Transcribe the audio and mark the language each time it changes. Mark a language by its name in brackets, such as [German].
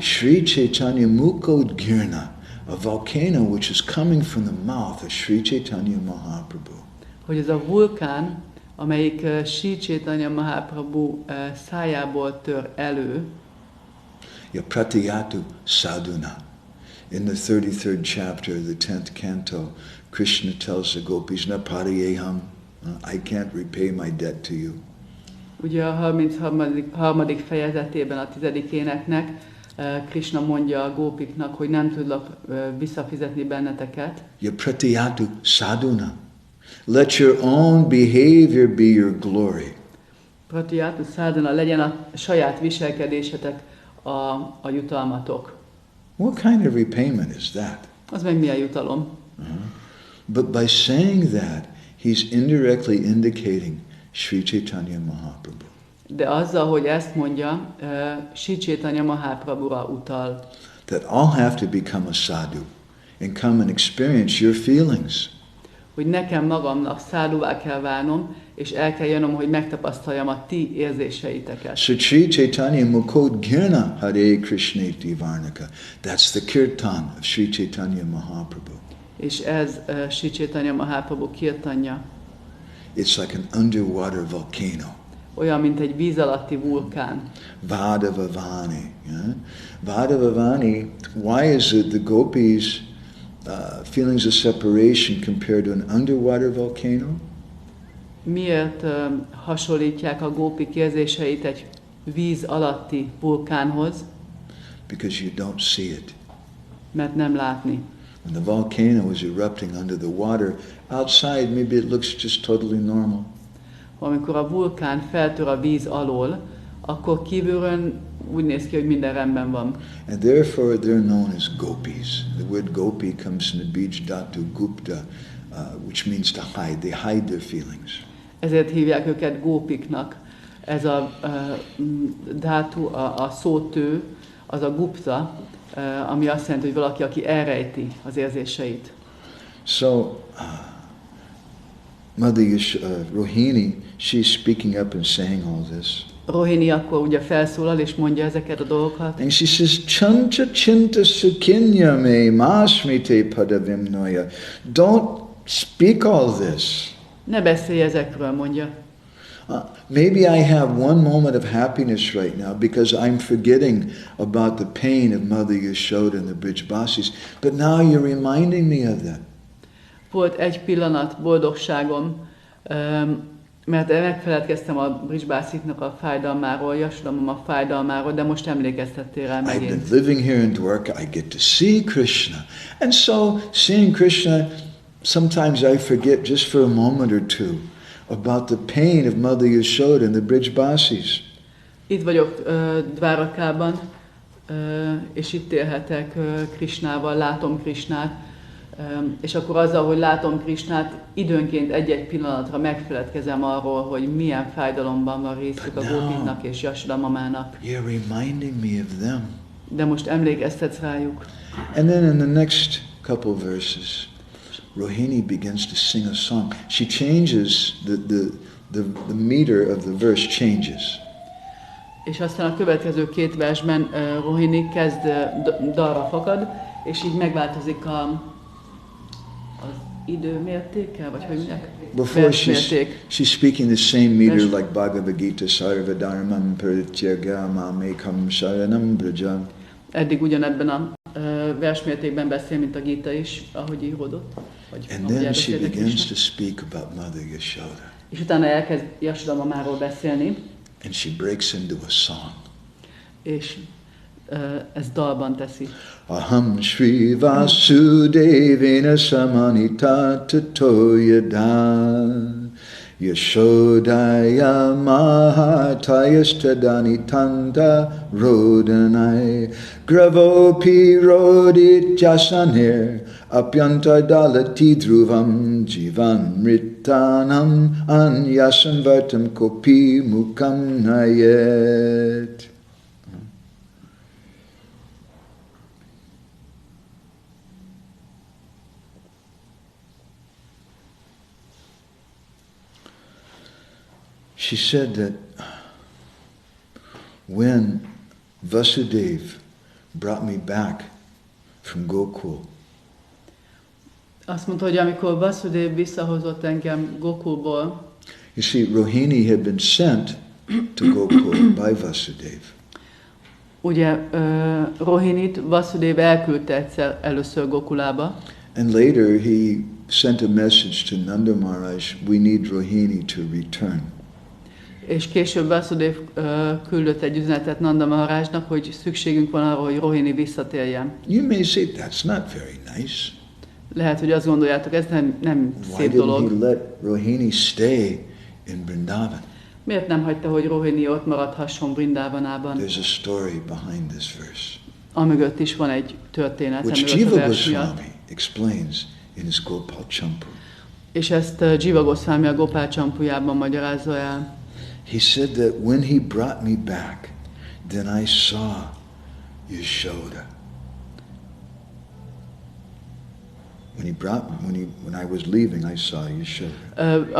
[English] Sri Chaitanya Mukod Girna, a volcano which is coming from the mouth of Sri Chaitanya Mahaprabhu. [Hungarian] Hogy ez a vulkán, amelyik Sri Chaitanya Mahaprabhu szájából tör elő. [Sanskrit] Ya Pratyatu Sadhuna. [English] In the 33rd chapter of the 10th canto, Krishna tells the gopis, [Sanskrit] Na pariyeham, [English] I can't repay my debt to you. [Hungarian] Ugye a 33. fejezetében a 10. éneknek Krishna mondja a gópiknak, hogy nem tudlak visszafizetni benneteket. [Sanskrit] Ya pratyatu sadhuna. [English] Let your own behavior be your glory. [Sanskrit] Pratyatu sadhana, [Hungarian] legyen a saját viselkedésetek a jutalmatok. [English] What kind of repayment is that? [Hungarian] Az meg milyen jutalom? [English] But by saying that, he's indirectly indicating Sri Chaitanya Mahaprabhu. [Hungarian] De azzal, hogy ezt mondja, Sri Chaitanya Mahaprabhura utal. [English] That I'll have to become a sadhu and come and experience your feelings. [Hungarian] Hogy nekem magamnak száduvá kell válnom, és el kell jönnöm, hogy megtapasztaljam a ti érzéseiteket. [Sanskrit] So Sri Chaitanya Mukod Girna Hare Krishneti Varnaka. [English] That's the kirtan of Sri Chaitanya Mahaprabhu. [Hungarian] És ez Sri Chaitanya Mahaprabhu kirtanja. [English] It's like an underwater volcano. [Hungarian] Olyan, mint egy víz alatti vulkán. [English] Vadavavani. Yeah? Vadavavani, why is it the gopis feelings of separation compared to an underwater volcano? [Hungarian] Miért hasonlítják a gópik érzéseit egy víz alatti vulkánhoz? [English] Because you don't see it. [Hungarian] Mert nem látni. [English] When the volcano is erupting under the water, outside maybe it looks just totally normal. [Hungarian] Amikor a vulkán feltör a víz alól, akkor kívülről úgy néz ki, hogy minden rendben van. [English] And therefore they're known as gopis. The word gopi comes from the beach dhatu gupta, which means to hide. They hide their feelings. [Hungarian] Ezért hívják őket gópiknak. Ez a dhatu, a szótő, az a gupta, ami azt jelenti, hogy valaki, aki elrejti az érzéseit. [English] So, Mother Rohini, she's speaking up and saying all this. [Hungarian] Rohini akkor ugye felszólal és mondja ezeket a dolgokat. [English] And she says, [Sanskrit] Chanta chinta sukinya me masmite padavimnoya. [English] Don't speak all this. [Hungarian] Ne beszélj ezekről, mondja. [English] Maybe I have one moment of happiness right now because I'm forgetting about the pain of Mother Yashoda and the Brhad-bhagavatamrtas, but now you're reminding me of that. [Hungarian] Volt egy pillanat boldogságom, mert megfeledkeztem a Brhad-bhagavatamrtának a fájdalmáról, Yashoda mama fájdalmáról, de most emlékeztettél rá megint. [English] I've been living here in Dwarka, I get to see Krishna. And so, seeing Krishna, sometimes I forget just for a moment or two about the pain of Mother Yashoda and the Brhad-bhagavatamrtas. [Hungarian] Itt vagyok Dvárakában, és itt élhetek Krishnával, látom Krishnát, és akkor azzal, hogy látom Krishnát, időnként egy-egy pillanatra megfeledkezem arról, hogy milyen fájdalomban van részük a gópiknak és Yashoda mamának. [English] You're reminding me of them. [Hungarian] De most emlékeztetsz rájuk. [English] And then in the next couple verses, Rohini begins to sing a song. She changes, the meter of the verse changes. [Hungarian] És aztán a következő két versben Rohini kezd dalra fakad, és így megváltozik az időmértékkel, vagy hogy mondják? [English] Before she's speaking the same meter like Bhagavad Gita, [Sanskrit] Sarva Dharmam Parityagam Mekam Sharanam Brajam. [Hungarian] Eddig ugyanebben a versmértékben beszél, mint a Gita is, ahogy íródott. [English] And then she begins to speak about Mother Yashoda. [Hungarian] És utána elkezd Yashoda mamáról beszélni. [English] And she breaks into a song. [Hungarian] És ez dalban teszi. [Sanskrit] Aham Shri Vasudevena Samanita Tatoyada Yashodaya Mahatayastadani Tanda Rodanai Gravopi Rodit Jasanir Apyanta Dalati Dhruvam Jivan Ritanam Anyasam Vartam Kopi Mukam Nayet. [English] She said that when Vasudeva brought me back from Gokul, [Hungarian] azt mondta, hogy amikor Vasudeva visszahozott engem Gokulból, [English] you see, Rohini had been sent to Gokul by Vasudeva. [Hungarian] Ugye Rohinit Vasudeva elküldte egyszer először Gokulába. [English] And later he sent a message to Nanda Maharaj, we need Rohini to return. [Hungarian] És később Vasudeva küldött egy üzenetet Nanda Maharajnak, hogy szükségünk van arra, hogy Rohini visszatérjen. [English] You may say that's not very nice. [Hungarian] Lehet, hogy azt gondoljátok, ez nem szép dolog. [English] Why didn't he let Rohini stay in Vrindavan? [Hungarian] Miért nem hagyta, hogy Rohini ott maradhasson Vrindavanában? [English] There's a story behind this verse. [Hungarian] Amögött is van egy történet, [English] Which Jiva Goswami explains in his Gopal Champu. [Hungarian] És ezt Jiva Goswami a Gopal Champujában magyarázza el. [English] He said that when he brought me back, then I saw Yashoda. When I was leaving, I saw Yashoda.